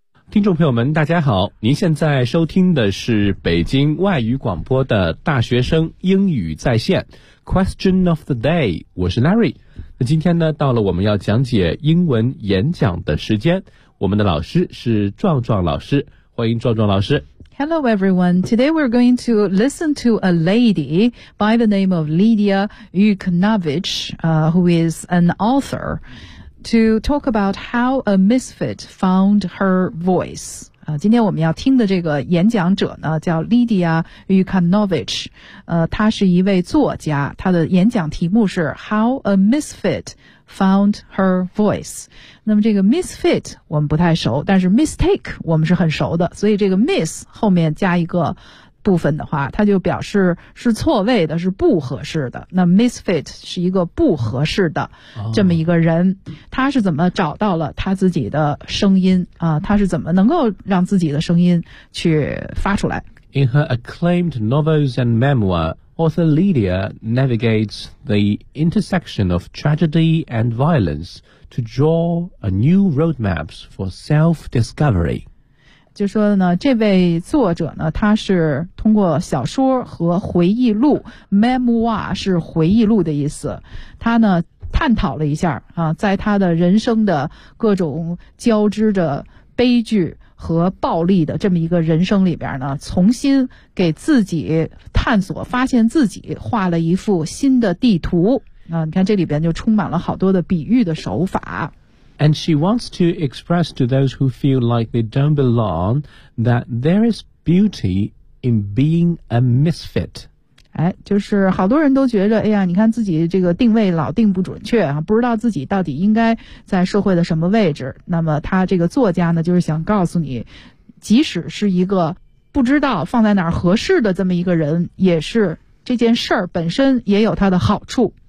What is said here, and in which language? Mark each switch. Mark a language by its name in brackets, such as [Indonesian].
[Chinese] 听众朋友们大家好，您现在收听的是北京外语广播的大学生英语在线 [English] Question of the day， [Chinese] 我是 Larry。那今天呢，到了我们要讲解英文演讲的时间，我们的老师是壮壮老师，欢迎壮壮老师。 [English] Hello everyone, today we're going to listen to a lady by the name of Lidia Yukanovich, who is an author, to talk about how a misfit found her voice. [Chinese] 今天我们要听的这个演讲者呢叫 Lidia Yukanovich, 她是一位作家，她的演讲题目是 [English] How a Misfit Found Her Voice。 [Chinese] 那么这个 misfit 我们不太熟，但是 mistake 我们是很熟的，所以这个 miss 后面加一个部分的话，它就表示是错位的，是不合适的。那 misfit 是一个不合适的这么一个人，他是怎么找到了他自己的声音啊？他是怎么能够让自己的声音去发出来 [English] ？In her acclaimed novels and memoir, author Lidia navigates the intersection of tragedy and violence to draw a new roadmaps for self-discovery. [Chinese] 就说呢，这位作者呢，他是通过小说和回忆录 ，memoir 是回忆录的意思，他呢探讨了一下啊，在他的人生的各种交织着悲剧和暴力的这么一个人生里边呢，重新给自己探索、发现自己，画了一幅新的地图啊。你看这里边就充满了好多的比喻的手法。 [English] And she wants to express to those who feel like they don't belong that there is beauty in being a misfit. [Chinese] 哎，就是好多人都觉得，哎呀，你看自己这个定位老定不准确啊，不知道自己到底应该在社会的什么位置。那么他这个作家呢，就是想告诉你，即使是一个不知道放在哪儿合适的这么一个人，也是这件事儿本身也有它的好处。